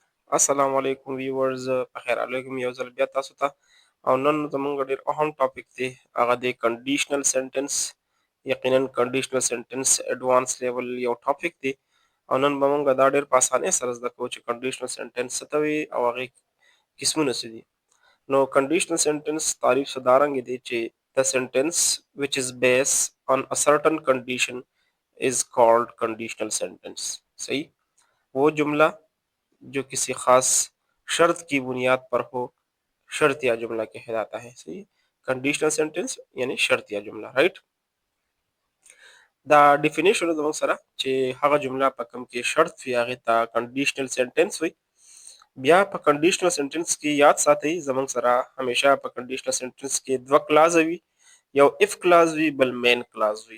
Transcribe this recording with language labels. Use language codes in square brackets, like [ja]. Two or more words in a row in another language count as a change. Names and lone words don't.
[ar] السلام علیکم [ps] ویورز په خیر علیکم یو ځل بیا تاسو ته او نن زمونږ ډېر اهم ټاپک دی هغه دی [en] conditional sentence. [ps] یقینا [en] conditional sentence advance level [ps] یو ټاپک دی او نن به مونږ دا ډېر په اسانۍ سره زده کوو چې [en] conditional sentence [ps] څه ته وایي او هغې قسمونه څه دي. نو [en] conditional sentence [ps] تعریف څه دارنګې دی چې [en] the sentence which is based on a certain condition is called conditional sentence. [ur] صحیح وہ جملہ جو کسی خاص شرط کی بنیاد پر ہو شرطیہ جملہ کہلاتا ہے. صحیح [en] conditional sentence [ur] یعنی شرطیہ جملہ. [ps] राइट دا ډیفینیشن زموږ سره چې هغه جمله په کوم کې شرط وي هغې ته [en] conditional sentence [ps] وي. بیا په [en] conditional sentence [ps] کې یاد ساتئ زموږ سره همیشه په [en] conditional sentence [ps] کې دوه کلاز وي، یو [en] if clause [ps] وي بل [en] main clause [ps] وي.